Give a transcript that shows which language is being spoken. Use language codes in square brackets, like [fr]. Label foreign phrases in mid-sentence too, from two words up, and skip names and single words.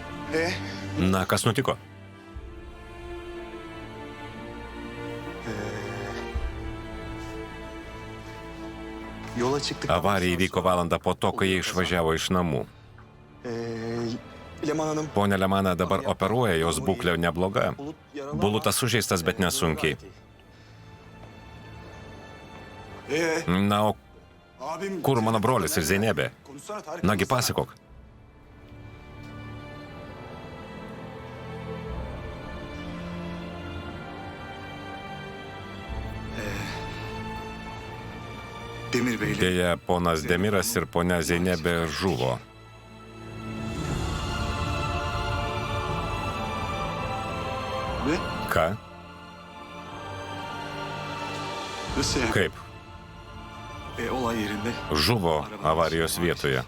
[lt] Na, kas nutiko? [tr] Yola çıktık. [lt] Avarija įvyko valandą po to, kai jie išvažiavo iš namų. [tr] Leman Hanım. [lt] Pone Lemana dabar operuoja, jos būklė nebloga. Bulutas sužeistas, bet nesunkiai. Na, o kur mano brolis ir Zeynebė? Nagi, pasakok. [tr] Demir Bey'le. [lt] Deja, ponas Demiras ir ponia Zeynebė žuvo. [tr] Ve [lt] Ką? [tr] nasıl yani? [lt] Kaip? [tr] Olay yerinde [lt] Žuvo avarijos vietoje.